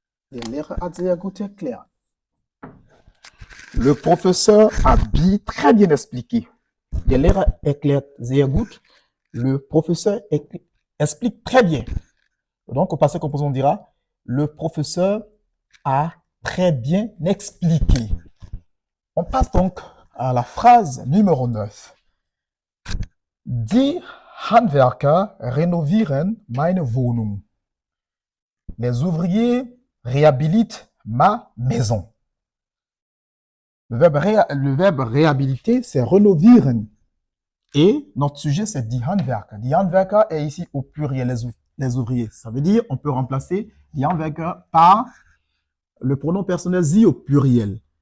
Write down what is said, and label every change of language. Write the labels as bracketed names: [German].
[German] Der Lehrer hat sehr gut erklärt. [French] Le professeur a très bien expliqué. [German] Der Lehrer erklärt sehr gut. [French] Le professeur explique très bien. Donc, au passé composé, on dira le professeur a très bien expliqué. On passe donc à la phrase numéro 9. [German] Die Handwerker renovieren meine Wohnung. [French] Les ouvriers réhabilitent ma maison. Le verbe réhabiliter, c'est renovieren. Et notre sujet, c'est [German] die Handwerker. Die Handwerker [French] est ici au pluriel, les ouvriers. Ça veut dire, on peut remplacer [German] die Handwerker [French] par le pronom personnel sie au pluriel.